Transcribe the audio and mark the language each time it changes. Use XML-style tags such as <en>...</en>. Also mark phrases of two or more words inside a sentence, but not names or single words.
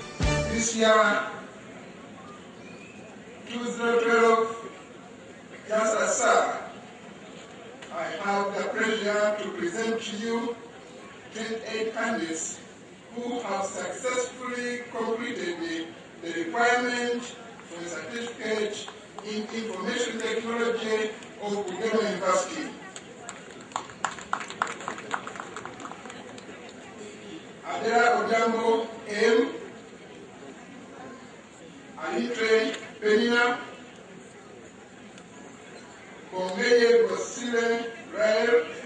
<en>This year, 2012, Chancellor, sir, I have the pleasure to present to you 28 candidates who have successfully completed the requirement for the certificate in information technology of Bugema University. Adela Odambo M. Alitre Penina. Bongeye Bosile Rael.</en>